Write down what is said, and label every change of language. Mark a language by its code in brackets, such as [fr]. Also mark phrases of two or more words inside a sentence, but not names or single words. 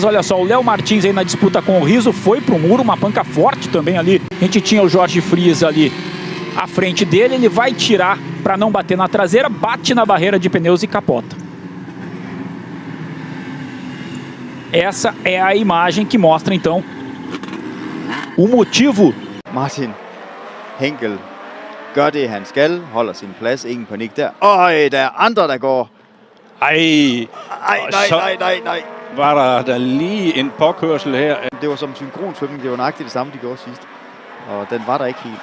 [pt] Olha só, o Léo Martins aí na disputa com o Rizzo foi pro muro, uma panca forte também ali. A gente tinha o Jorge Frias ali à frente dele, ele vai tirar para não bater na traseira, bate na barreira de pneus e capota. Essa é a imagem que mostra então o motivo. [da] Martin Henkel gør det han skal, holder sin plads, ingen panik der. Øj, der er andre der går. Ej, Nej. Var der lige en påkørsel her? Det var som synkronsvømning, det var nøjagtigt det samme, de gjorde sidst. Og den var der ikke helt.